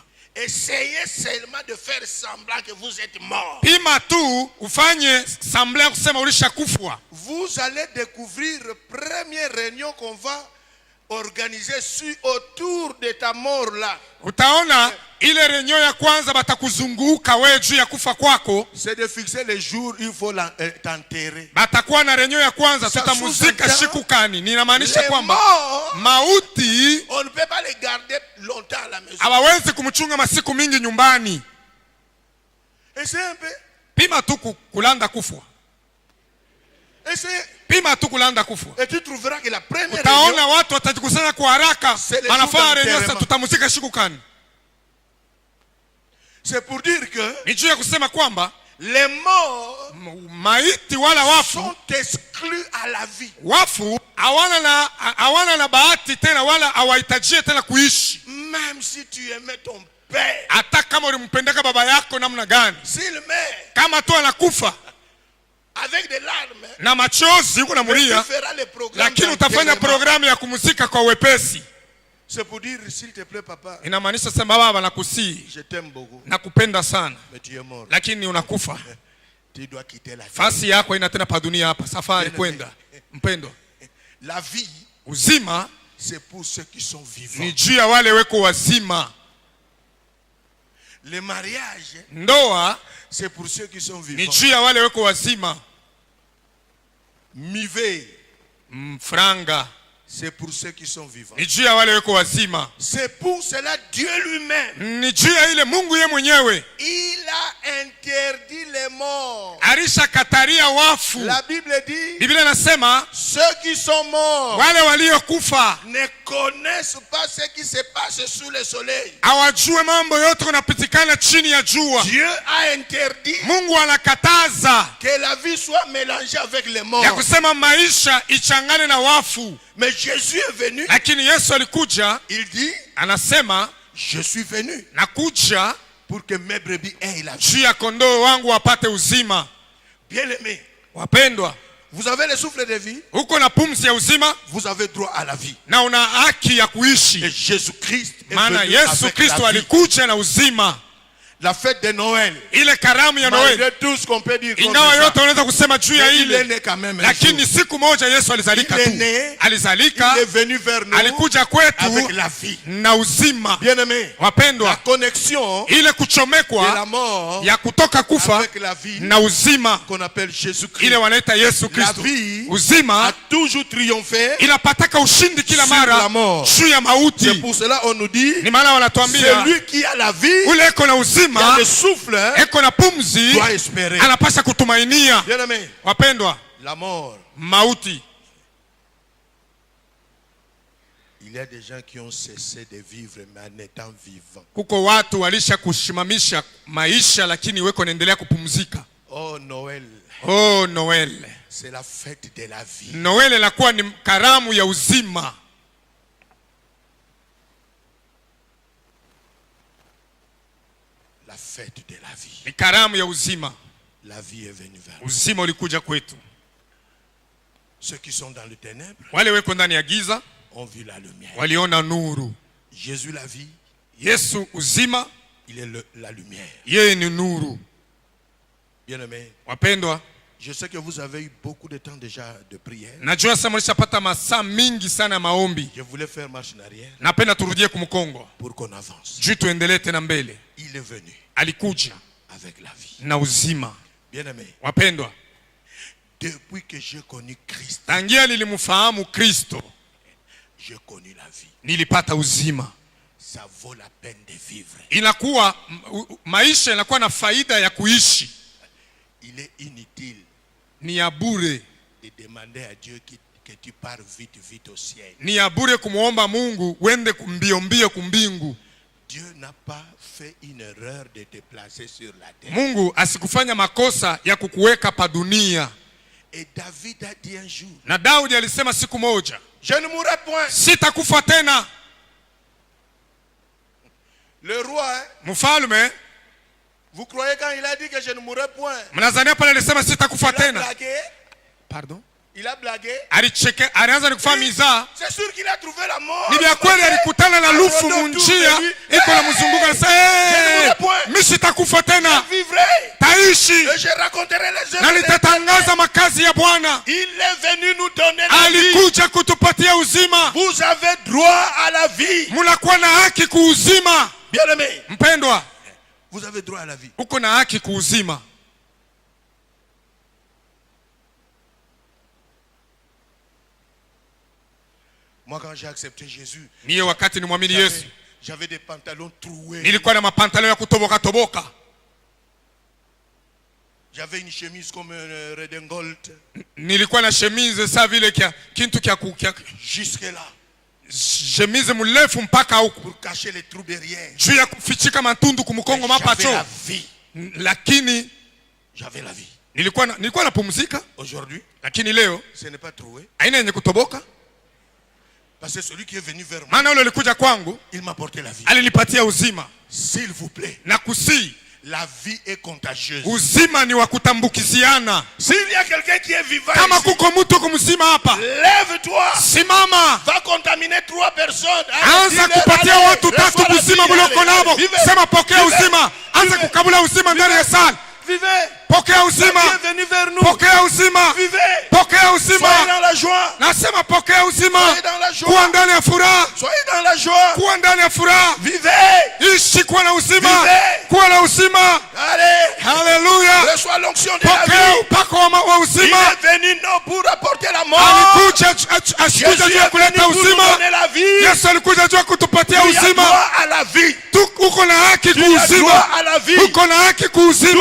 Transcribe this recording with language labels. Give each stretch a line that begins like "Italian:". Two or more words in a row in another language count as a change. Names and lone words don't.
French: essayez seulement de faire semblant que vous êtes mort.
Swahili: pima tu ufanye sambla kusema ulishakufwa.
French: Vous allez découvrir première réunion qu'on va organiser autour de ta mort là.
Swahili: Utaona ile renyo ya kwanza batakuzunguka wewe juu ya kufa kwako,
French: C'est de fixer les jours il faut t'enterrer.
Swahili: batakuwa na renyo ya kwanza, tutamuzika siku kani. Ninamaanisha kwamba mauti
French: on ne peut pas les garder longtemps à la maison.
Swahili: hawawezi kumchunga masiku mingi nyumbani.
French: Essayez un peu.
Swahili: Pima tu kulanda kufwa,
French: Essayez.
Swahili: pima tu kulanda kufwa.
French: Et tu trouveras que la première
Swahili: Utaona
French: réunion,
Swahili: watu watajikusanya kwa haraka, wanafaa renyo sasa tutamuzika siku kani.
French: c'est pour dire que
Swahili: Ni juu ya kusema kwamba
French: les morts
Swahili: maiti wala wafu
French: sont exclus à la vie.
Swahili: wafu hawana na bahati tena wala hawahitajie tena kuishi.
French: Même si tu aimais ton père,
Swahili: Hata kama ulimpendeka baba yako namna gani,
French: s'il meurt
Swahili: kama tu anakufa
French: avec des larmes,
Swahili: na machozi huko
French: tu
Swahili: namulia,
French: feras les programmes
Swahili: lakini utafanya
French: d'enterrement.
Swahili: programu ya kumuzika kwa wepesi.
French: C'est pour dire, s'il te plaît papa,
Swahili: Inamaanisha sema baba, nakusii,
French: je t'aime beaucoup,
Swahili: nakupenda sana,
French: mais tu es mort.
Swahili: lakini unakufa.
French: Tu dois quitter la vie.
Swahili: Fasi yako ina tena pa dunia hapa, safari kwenda. Mpendwa,
French: La vie,
Swahili: uzima
French: c'est pour ceux qui sont vivants.
Swahili: ni juu ya wale weko wazima.
French: Le mariage,
Swahili: Ndoa
French: c'est pour ceux qui sont
Swahili: ni
French: vivants.
Swahili: juu ya wale weko wazima.
French: Mivé,
Swahili: Franga
French: c'est pour ceux qui sont vivants.
Swahili: ni juu ya wale weko wazima.
French: C'est pour cela Dieu lui-même,
Swahili: Ni juu ya ile Mungu ye mwenyewe
French: il a interdit les morts.
Swahili: alishakataria wafu.
French: La Bible dit,
Swahili: Biblia inasema
French: ceux qui sont morts
Swahili: wale waliokufa
French: ne connaissent pas ce qui se passe sous le soleil.
Swahili: hawajue mambo yote kunapitikana chini ya jua.
French: Dieu a interdit
Swahili: Mungu anakataza
French: que la vie soit mélangée avec les
Swahili: ya
French: morts.
Swahili: kusema maisha ichangane na wafu,
French: Mais Jésus est venu,
Swahili: lakini Yesu alikuja,
French: il dit,
Swahili: anasema
French: je suis venu
Swahili: nakuja
French: pour que mes brebis aient la vie.
Swahili: juu ya kondoo wangu wapate uzima.
French: Bien-aimés,
Swahili: Wapendwa,
French: vous avez le souffle de vie,
Swahili: uko na pumzi ya uzima
French: vous avez droit à la vie.
Swahili: na una haki ya
French: Et
Swahili: kuishi,
French: Jésus-Christ est
Swahili: maana
French: venu
Swahili: Yesu
French: avec
Swahili: Kristo
French: la vie.
Swahili: alikuja na uzima.
French: La fête de Noël,
Swahili: Ile karamu ya Noeli,
French: malgré tout ce qu'on peut dire contre
Swahili: ingawa
French: ça,
Swahili: yote unaweza kusema juu ya
French: mais il est
Swahili: ile,
French: né quand même un
Swahili: lakini
French: jour.
Swahili: siku moja Yesu alizalika
French: Il est
Swahili: tu,
French: né,
Swahili: alizalika,
French: il est venu vers nous
Swahili: alikuja kwetu
French: avec la vie.
Swahili: na uzima.
French: Bien-aimés, la
Swahili: Wapendwa,
French: connexion
Swahili: ile
French: de la
Swahili: kuchomekwa
French: mort
Swahili: ya kutoka kufa
French: avec la vie
Swahili: na uzima,
French: qu'on appelle Jésus-Christ.
Swahili: ile wanaita Yesu
French: La
Swahili: Kristo,
French: vie a
Swahili: uzima
French: toujours triomphé.
Swahili: inapataka ushindi kila
French: Sur la
Swahili: mara
French: mort.
Swahili: juu ya
French: C'est
Swahili: mauti.
French: pour cela on nous dit,
Swahili: Ni maana wanatuambia
French: celui qui a la vie,
Swahili: ule eko na
French: qui a
Swahili: uzima,
French: le souffle,
Swahili: eko na pumzi,
French: doit espérer.
Swahili: anapasha kutumainia.
French: Bien-aimés,
Swahili: Wapendwa,
French: la mort.
Swahili: mauti,
French: Il y a des gens qui ont cessé de vivre mais en étant vivants.
Swahili: kuko watu walisha kushimamisha maisha lakini weko naendelea kupumzika.
French: Oh Noël,
Swahili: Oh, Noel,
French: c'est la fête de la vie.
Swahili: Noel inakuwa ni karamu ya uzima.
French: La fête de la vie.
Swahili: Ni karamu ya uzima.
French: La vie est venue vers nous.
Swahili: Uzima ulikuja kwetu.
French: Ceux qui sont dans le ténèbre
Swahili: Wale weko ndani ya giza
French: ont vu la lumière.
Swahili: waliona nuru.
French: Jésus la vie,
Swahili: Yesu uzima,
French: il est la lumière.
Swahili: yeye ni nuru.
French: Bien-aimés,
Swahili: Wapendwa,
French: je sais que vous avez eu beaucoup de temps déjà de prière.
Swahili: najua sasa mlishapata masaa mingi sana ya maombi.
French: Je voulais faire marche en arrière
Swahili: Napenda turudie kumkongo
French: pour qu'on avance.
Swahili: juu tuendelee tena mbele.
French: Il est venu
Swahili: Alikuja
French: avec la vie.
Swahili: na uzima.
French: Bien-aimés,
Swahili: Wapendwa,
French: depuis que j'ai connu Christ,
Swahili: tangia nilimfahamu Kristo
French: j'ai connu la vie.
Swahili: nilipata uzima.
French: ça vaut la peine de vivre.
Swahili: Inakuwa maisha inakuwa na faida ya kuishi.
French: Il est inutile
Swahili: ni ya bure
French: de demander à Dieu que tu pars vite au ciel.
Swahili: Ni ya bure kumuomba Mungu uende mbio kumbingu.
French: Dieu n'a pas fait une erreur de te placer sur la terre.
Swahili: Mungu asikufanya makosa ya kukuweka pa dunia.
French: Et David a dit un jour,
Swahili: na Daudi alisema siku moja,
French: je ne mourrai point.
Swahili: Sitakufa tena.
French: Le roi,
Swahili: mfalme,
French: vous croyez quand il a dit que je ne mourrai point?
Swahili: Mnazania pale alisema sitakufa tena.
French: Pardon? Il a blagué.
Swahili: Alicheke, alianza kufanya mizaa.
French: C'est sûr qu'il a trouvé la mort.
Swahili: Ni vya kweli alikutana na lufu munjia, iko na mzunguko anasema, mimi sitakufa tena. Taishi.
French: Et je raconterai les œuvres.
Swahili: Na nitatangaza makazi ya Bwana.
French: Il est venu nous donner la vie.
Swahili: Alikuja kutupatia uzima.
French: Vous avez droit à la vie.
Swahili: Mnakuwa na haki kuuzima.
French: Bien-aimé.
Swahili: Mpendwa,
French: vous avez droit à la vie.
Swahili: Uko na haki kuuzima.
French: Moi quand j'ai accepté Jésus,
Swahili: niye wakati nimwamini Yesu,
French: j'avais des pantalons troués.
Swahili: Nilikuwa na mapantalon ya kutoboka toboka.
French: J'avais une chemise comme un redingote.
Swahili: Nilikuwa na chemise sa vile kia kintu kia
French: jusque là.
Swahili: Chemise mrefu mpaka huko.
French: Pour cacher les trous derrière.
Swahili: Juu ya kufichika matundu kumkongo mapacho.
French: J'avais la vie.
Swahili: Lakini
French: j'avais la vie.
Swahili: Nilikuwa napumzika.
French: Aujourd'hui,
Swahili: lakini leo
French: ce n'est pas troué.
Swahili: Haina yenye kutoboka.
French: Parce que celui qui est venu vers moi,
Swahili: maana yule alikuja kwangu,
French: il m'a apporté la vie.
Swahili: Alinipatia uzima.
French: S'il vous plaît.
Swahili: Nakusi.
French: La vie est contagieuse.
Swahili: Uzima ni wa kutambukiziana.
French: S'il y a quelqu'un qui est vivant
Swahili: kama
French: ici,
Swahili: kuko mtu kumzima hapa,
French: lève-toi.
Swahili: Simama.
French: Va contaminer 3 personnes.
Swahili: Anza kupatia watu 3 uzima mlioko nabo. Sema pokea uzima. Anza kukabula uzima ndani ya sala.
French: Vivez.
Swahili: Pokea uzima. Pokea uzima. Pokea uzima.
French: Soyez dans la joie.
Swahili: Nasema pokea uzima.
French: Soyez dans la joie.
Swahili: Kuwa ndani ya furaha.
French: Soyez dans la joie.
Swahili: Kuwa ndani ya furaha.
French: Vivez.
Swahili: Ishi kuwa na uzima.
French: Vivez.
Swahili: Kuwa na uzima.
French: Allez. Hallelujah. Reçois l'onction de la vie.
Swahili: Pokea upako wa uzima.
French: Il est venu non pour apporter la mort.
Swahili: Alikuja ashikuja juu kuleta uzima. Yesu alikuja juu kutupatia uzima.
French: Tu as droit à la vie.
Swahili: Uko na haki kuuzima. Uko na haki kuuzima.